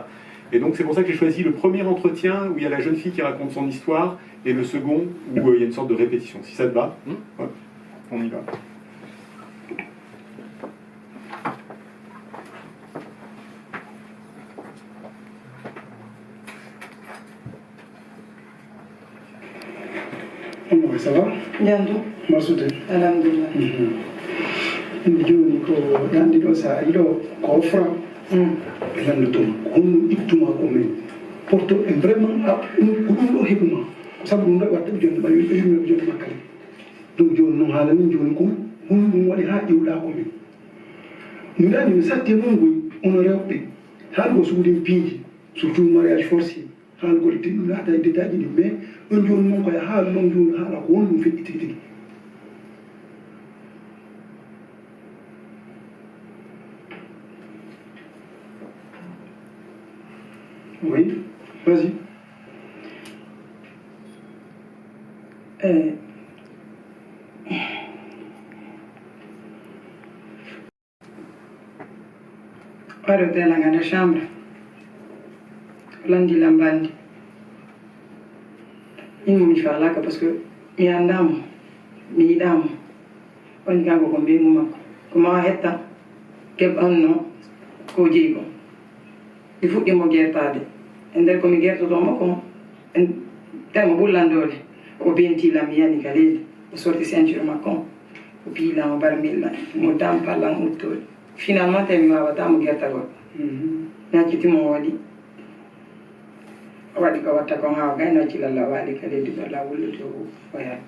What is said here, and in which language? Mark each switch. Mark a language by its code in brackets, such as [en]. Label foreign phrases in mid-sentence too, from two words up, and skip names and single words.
[fr] Et donc c'est pour ça que j'ai choisi le premier entretien où il y a la jeune fille qui raconte son histoire, et le second où il y a une sorte de répétition. Si ça te va, ouais, on y va. Ça va? [ff] Yandu. Masude. Alhamdulillah. Joni ko yandi ɗo sa ari ɗo ko franc landotoma honno ittuma ko men porto e vraiment ko ɗum ɗo heɓuma sabu ɗum ɗo watta ɓe joni ɓawi ɓe yimɓe joni makkale donc joni noon haala min joni ko honno ɗum waɗi ha ƴewɗa ko men mi dani mi satti mongoy ono rewɓe haalgo suudin piiji surtout [fr] mariage forcé [ff] haalgol ɗum laata e détail ɗi mais ɗon joni noon koye haala ɗon joni haala ko honɗum feƴƴi tigi tigi. [fr] Oui, vas-y. [ff] Waɗo delanga nder chambre landi lambandi min mi falaka [fr] par ce que [ff] mi andamo mi yiɗamo woni kanko ko mbiymu makko ko mawa hetta keɓ anno ko jeeyi ko mi fuɗɗimo gertade e nder komi gertotomo ko temo ɓullandode o bentilam mi yani ka leydi o sorti ceinture makko o piilamo barmilla mo dampallan uttode finalement tawi mi wawatamo gertagol mi accitimo waɗi o waɗi ko watta kon hawa gayno accilalla waali ka leydi ɗo la wullude o yatti